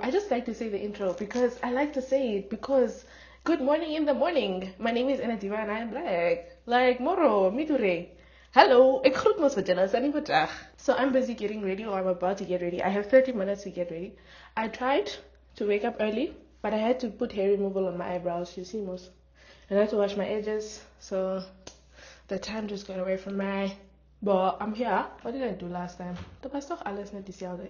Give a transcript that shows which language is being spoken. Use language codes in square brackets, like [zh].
[en] I just like to say the intro because I like to say it, because good morning in the morning. My name is Ann-Adeva and I am black. Like Moro, Midure. [af] Hello, ek groet mos vir julle, is dit nie vandag. [en] So I'm busy getting ready, or I'm about to get ready. I have 30 minutes to get ready. I tried to wake up early, but I had to put hair removal on my eyebrows, you see most. And I had to wash my edges, so the time just got away from me. But I'm here. What did I do last time? [af] Dit was toch alles net dieselfde.